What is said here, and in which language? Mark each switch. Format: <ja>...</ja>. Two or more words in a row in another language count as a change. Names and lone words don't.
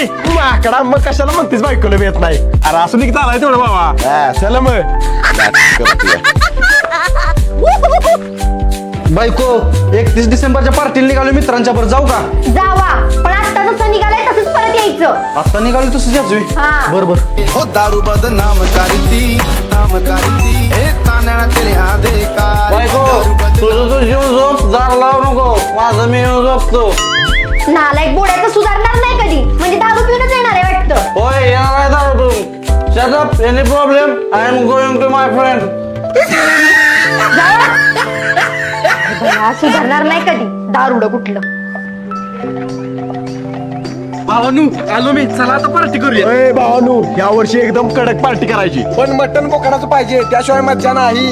<mr>माकडा मग कशाला म्हणतेस बायकोला येत नाही. अरे असं निघता आलाय तेवढं बाबा. हा, चला मग. बायको 31 डिसेंबरच्या पार्टीला निघालो मित्रांच्या बरोबर जाऊ का. जावा पण आता जसं निघालंय तसंच परत यायचं. आता निघालो तसं जायचोय. हा. बर बर.</mr> <hi>ओ दारू बदनाम करती ए तान्या तेरे आधे का</hi> <mr>बायको तुझं तू जीव झोप जार लावू नको माझं मी येऊन झोपतो. नालायक बोड्याचं सुधारणार नाही कधी. म्हणजे दारू पिऊनच येणार आहे वाटतं. होय येणार आहे दारू पिऊन.</mr> <en>shut up any problem I am going to my friend.</en> <mr>सुधारणार नाही कधी दारुडं कुठलं. भावानू आलो मी चला आता पार्टी करूया. अय भावानू या वर्षी एकदम कडक पार्टी करायची. पण मटन बोकडाचं पाहिजे त्याशिवाय मज्जा नाही.</mr>